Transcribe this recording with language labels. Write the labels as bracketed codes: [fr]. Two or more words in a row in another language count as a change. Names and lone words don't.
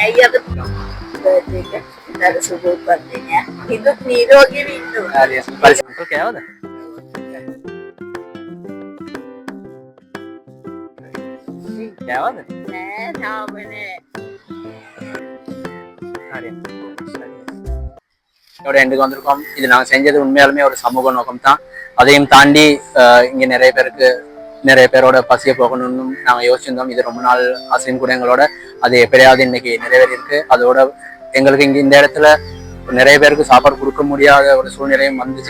[si] ඇයි අද බර්ත්ඩේ එක ඉතාල සුබ උපන්දිනයක්. හිතුත් නිරෝගීව ඉන්න ඕනේ. කෑවද? කෑවද? නෑ තාම නෑ. [ta] ஹரி இதோட எண்டுக்கு வந்திருக்கோம். இது நாங்கள் செஞ்சது உண்மையாலுமே ஒரு சமூக நோக்கம் தான். அதையும் தாண்டி இங்கே நிறைய பேரோட பசியை போகணும்னு நாங்கள் யோசிச்சிருந்தோம். இது ரொம்ப நாள் ஆசையும் கூட எங்களோட. அது எப்படியாவது இன்னைக்கு நிறைவேறியிருக்கு. அதோட எங்களுக்கு இங்கே இந்த இடத்துல நிறைய பேருக்கு சாப்பாடு கொடுக்க முடியாத ஒரு சூழ்நிலையும் வந்துச்சு.